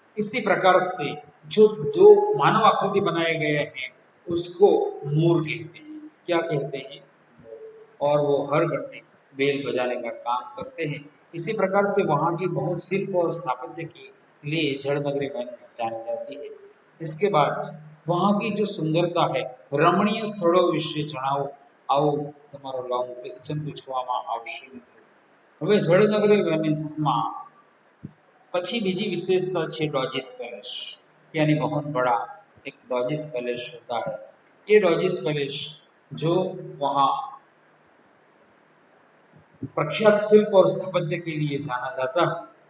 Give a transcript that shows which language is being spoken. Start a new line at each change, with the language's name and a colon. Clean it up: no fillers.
Hindi: इसी प्रकार से जो दो मानव आकृति बनाए गए हैं उसको मोर कहते हैं। क्या कहते हैं? मोर। और वो हर घंटे बेल बजाने का काम करते हैं। इसी प्रकार से वहाँ की बहुत शिल्प और स्थापत्य के लिए जड़नगरी वेनिस जानी जाती है। इसके बाद वहाँ की जो सुंदरता है,
Gujarati: રમણીય સ્થળો વિશે જણાવો, આવો તમારો લોંગ ક્વેશ્ચન પૂછવામાં આવશે મિત્રો। હવે જળનગરી વેનિસમાં પછી બીજી विशेषता છે डॉजिस पैलेस,
Hindi: यानी बहुत बड़ा एक डॉजिस पैलेस होता है। ये डॉजिस पैलेस जो वहाँ प्रख्यात शिल्प और स्थापत्य के लिए जाना जाता है।